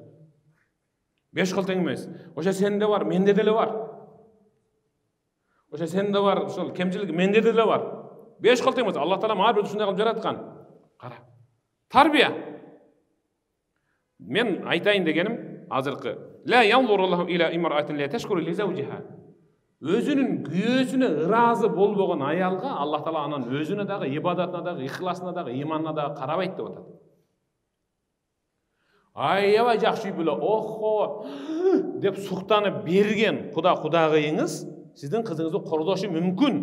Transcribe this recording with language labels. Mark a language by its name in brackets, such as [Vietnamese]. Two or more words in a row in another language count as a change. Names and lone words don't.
[Kyrgyz] 5 кол тең эмес. Ошо сенде бар, менде деле бар. Ошо сенде бар, ошол кемчилик менде деле бар. 5 кол тең эмес. Алла таала ар бир ушундай кылып жараткан. Кара. Тарбия. Мен айтайын дегеним азыркы. [Arabic] لا ينظر الله إلى امرأة لا تشكر لزوجها. [Kyrgyz] Өзүнүн күйөөсүнө ыраазы болбогон аялга Алла таала анан өзүнө дагы, ибадатына дагы, ихласына дагы, иманына дагы карабайт деп атат. Аябай жакшы биле, охо деп суктанып берген кудагыйыңыз сиздин кызыңызды кордошу мүмкүн.